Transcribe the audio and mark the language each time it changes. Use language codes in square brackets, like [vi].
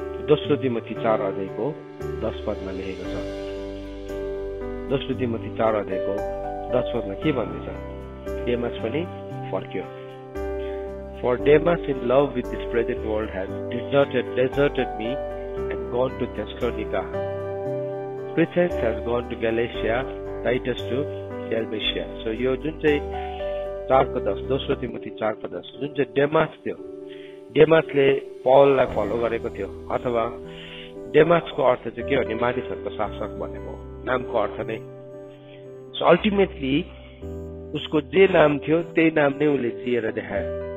[ne] दोस्रो तिमोथी 4 अध्यायको 10 पदमा लेखेको छ। दोस्रो तिमोथी 4 अध्यायको 10 पदमा के भन्दैछ? डेमास पनि फर्क्यो। [en] For Demas in love with this present world has deserted me and gone to Thessalonica. Crescens has gone to Galatia, Titus to Dalmatia. [ne] So यो जुन चाहिँ 4:10 दोस्रो तिमोथी 4:10 जुन चाहिँ डेमास थियो, डेमासले पौललाई फलो गरेको थियो, अथवा डेमासको अर्थ चाहिँ के भने मानिसहरूको शासक भनेको नामको अर्थ नै। सो अल्टिमेटली उसको जे नाम थियो त्यही नाम नै उसले जिएर देखायो।